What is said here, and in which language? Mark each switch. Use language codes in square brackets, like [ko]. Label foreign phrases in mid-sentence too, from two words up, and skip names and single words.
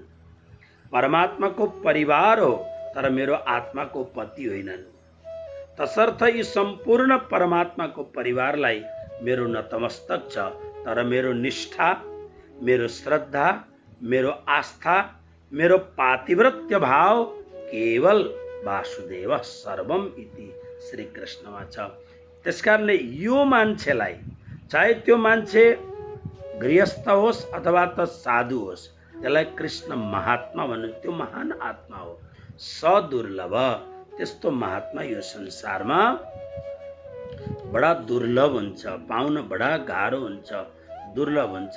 [ne] परमात्माको परिवार हो तर मेरो आत्माको पति होइनन्। तसर्थ यी सम्पूर्ण परमात्माको परिवारलाई मेरो नतमस्तक छ, तर मेरो निष्ठा, मेरो श्रद्धा, मेरो आस्था, मेरो पातिव्रत्य भाव केवल [sa] वासुदेव सर्वम इति [ne] श्री कृष्णमा छ। त्यसकारणले यो मान्छेलाई, चाहे त्यो मान्छे गृहस्थ होस् अथवा त साधु होस्, त्यसलाई कृष्ण महात्मा भन्नु। त्यो महान आत्मा हो, सदुर्लभ। त्यस्तो महात्मा यो संसारमा बडा दुर्लभ हुन्छ, पाउन बडा गाह्रो हुन्छ, दुर्लभ हुन्छ।